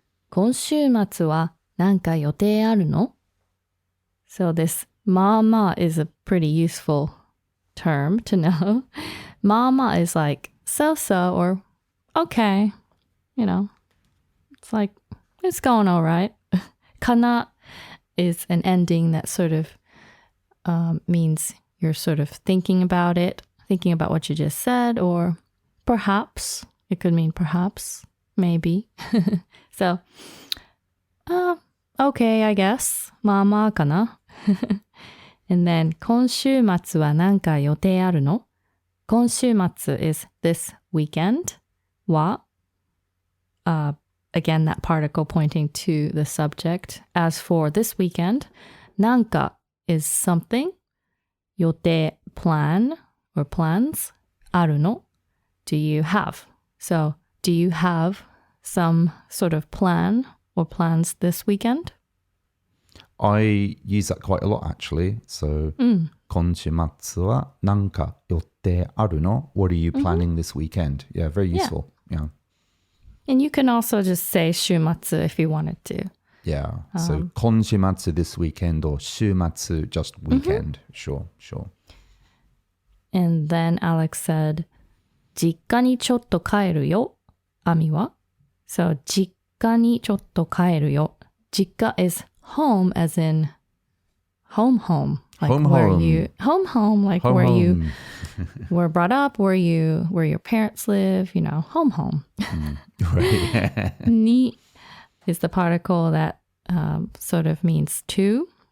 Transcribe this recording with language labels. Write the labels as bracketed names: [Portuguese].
[Japanese] 今週末はなんか予定あるの? [English] So this まあまあ is a pretty useful term to know. まあまあ is like so-so or okay. You know, it's like, it's going all right. Kana is an ending that sort of means you're sort of thinking about it, thinking about what you just said, or perhaps. It could mean perhaps, maybe. So, okay, I guess. [Japanese] まあまあかな. [English] And then, [Japanese] 今週末は何か予定あるの? [English] 今週末 is this weekend. Wa. Again, that particle pointing to the subject. As for this weekend, なんか is something. 予定 plan or plans. あるの do you have? So, do you have some sort of plan or plans this weekend? I use that quite a lot actually. [Japanese] So 今週末は何か予定あるの? [English] What are you planning this weekend? Yeah, very useful. Yeah. And you can also just say 週末 if you wanted to. Yeah. So 今週末 this weekend or 週末 just weekend. Sure. And then Alex said, [Japanese] 実家にちょっと帰るよ. Ami wa? So 実家にちょっと帰るよ. [English] 実家 is home as in home. Like home. You home like home, where home. you were brought up, where your parents live, you know, home. Right. Ni is the particle that sort of means to.